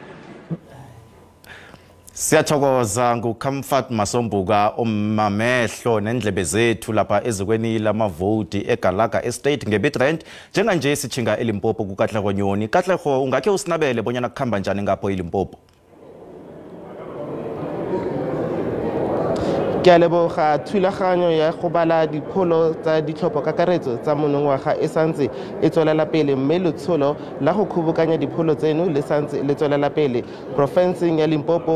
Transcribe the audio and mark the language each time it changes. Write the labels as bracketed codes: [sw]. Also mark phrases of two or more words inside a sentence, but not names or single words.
[nr] Siyathokoza nguComfort Masombuka omamehlo nendlebe zethu lapha ezikweni lamavoti eGalaga Estate ngeBitrent njenganje sichinga eLimpopo kuKatlego Nyoni. Katlego, ungakhe usinabele bonyana kukhamba njani ngapho eLimpopo? [tn] Ke a leboga thulaganyo ya go bala dipholo tsa ditlhopho kakaretso tsa monongwaga e santse e tswelela pele, mme letsholo la go khubukanya dipholo tseno le santse le tswelela pele profenseng ya Limpopo.